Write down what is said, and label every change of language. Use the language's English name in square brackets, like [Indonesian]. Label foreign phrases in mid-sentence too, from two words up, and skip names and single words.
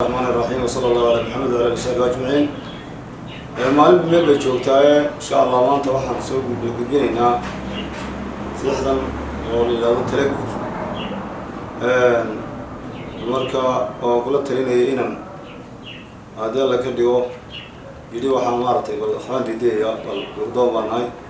[Arabic] الرحمن الرحيم، وصلى الله على محمد وعلى آله وصحبه أجمعين. [Somali] Ee, maalin meel bay joogtaa, ee, [Arabic] إن شاء الله, [Somali] maanta waxaan soo gudbi-, gudbinaynaa fiixdan oo la yidhaahdo Telegraph. Ee, marka waan kula talinayay inaan haddii Alla ka dhigo, yidhi waxaan maaragtay bal waxbaan diidayaa, bal gurdoon baan nahay.